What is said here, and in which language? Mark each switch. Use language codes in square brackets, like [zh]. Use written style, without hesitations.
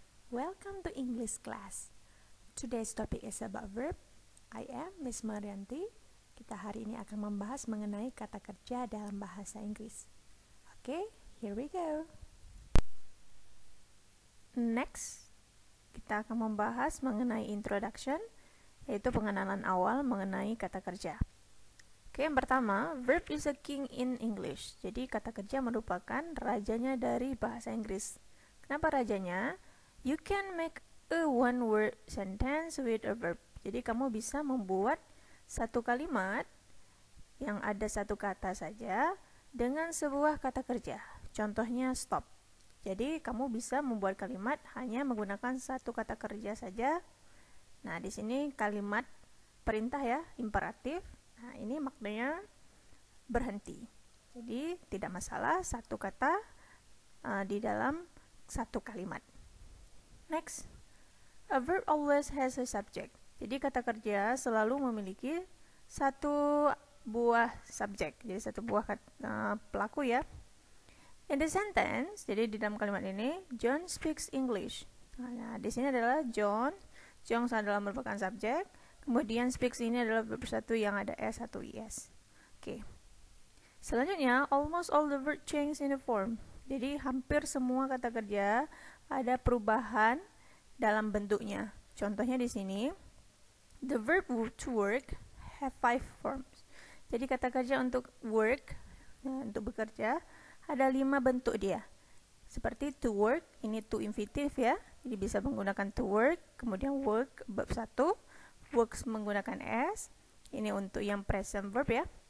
[en] Welcome to English class. Today's topic is about verb. I am Miss Marianti. [id] Kita hari ini akan membahas mengenai kata kerja dalam bahasa Inggris. [en] Oke, here we go. [id] Next, kita akan membahas mengenai introduction, yaitu pengenalan awal mengenai kata kerja. Oke, yang pertama, [en] verb is a king in English. [id] Jadi kata kerja merupakan rajanya dari bahasa Inggris. Kenapa rajanya? [en] You can make a one word sentence with a verb. [id] Jadi kamu bisa membuat satu kalimat yang ada satu kata saja dengan sebuah kata kerja. Contohnya stop. Jadi kamu bisa membuat kalimat hanya menggunakan satu kata kerja saja. Nah, di sini kalimat perintah ya, imperatif. Nah, ini maknanya berhenti. Jadi, tidak masalah satu kata di dalam satu kalimat. [en] Next, a verb always has a subject. [id] Jadi, kata kerja selalu memiliki satu buah subjek. Jadi, satu buah pelaku ya. [en] In the sentence, [id] jadi di dalam kalimat ini, [en] John speaks English. [id] Nah, di sini adalah John. John adalah merupakan subjek. Kemudian speaks ini adalah verb satu yang ada s atau is. Oke. Selanjutnya, [en] almost all the verb change in the form. [id] Jadi hampir semua kata kerja ada perubahan dalam bentuknya. Contohnya di sini, [en] the verb to work have 5 forms. [id] Jadi kata kerja untuk work, untuk bekerja, ada 5 bentuk dia. Seperti to work, ini to infinitive ya. Jadi bisa menggunakan to work, kemudian work verb 1. Works menggunakan S, ini untuk yang present verb ya.